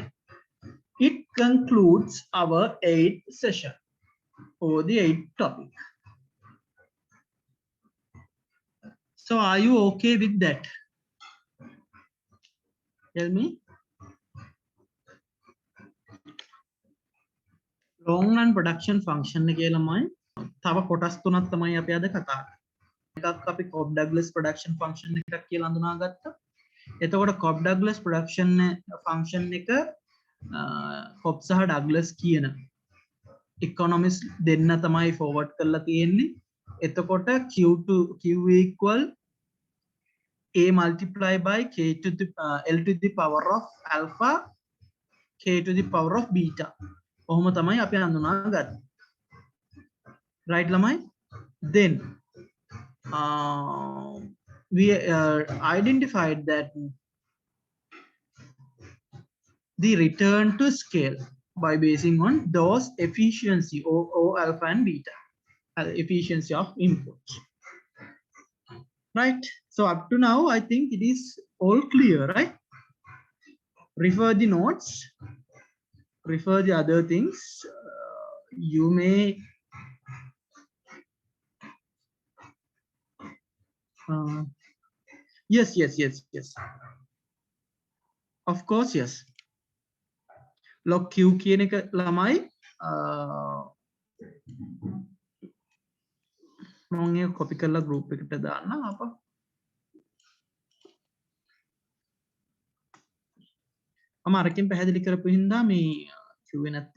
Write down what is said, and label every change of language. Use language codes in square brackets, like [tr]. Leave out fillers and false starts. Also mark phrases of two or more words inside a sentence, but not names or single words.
[en] It concludes our 8th session or the 8th topic. So are you okay with that? Tell me. Long run production function [si] එකේ ළමයි තව කොටස් තුනක් තමයි අපි අද කතා කරන්නේ. එකක් අපි [en] Cobb-Douglas production function [si] එකක් කියලා හඳුනාගත්තා. එතකොට [en] Cobb-Douglas production function [si] එක Cobb සහ Douglas කියන economists දෙන්න තමයි forward කරලා තියෙන්නේ. [en] එතකොට Q equal A multiply by K to the L to the power of alpha K to the power of beta. [si] ඔහොම තමයි අපි හඳුනාගත්තේ. Right, ළමයි? [en] Then we identified that the return to scale by basing on those efficiency O alpha and beta, efficiency of inputs. Right? So up to now, I think it is all clear, right? Refer the notes, refer the other things. You may yes. Of course, yes. Log Q [si] කියන එක ළමයි මම ඒක copy කරලා group එකට දාන්න අප. මම අරකින් පැහැදිලි කරපු හින්දා මේ කිව්වේ නැත්තේ.